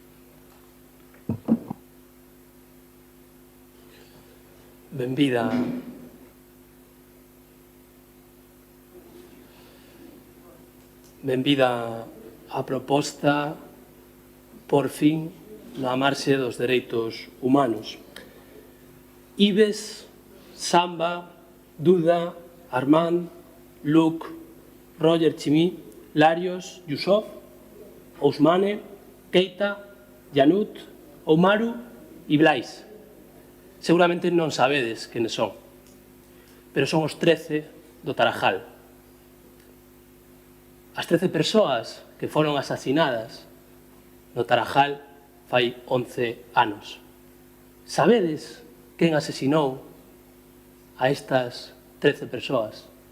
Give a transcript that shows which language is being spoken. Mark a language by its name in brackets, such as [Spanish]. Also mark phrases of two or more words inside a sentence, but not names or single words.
[Galician] Benvida a proposta, por fin, na marxe dos dereitos humanos. Ives, Samba, Duda, Armand, Luc, Roger Chimí, Larios, Yusuf, Ousmane, Keita, Yanut, Oumaru e Blais. Seguramente non sabedes quenes son, pero son os 13 do Tarajal. As 13 persoas que foron asasinadas no Tarajal fai 11 anos. Sabedes quen asesinou a estas 13 persoas?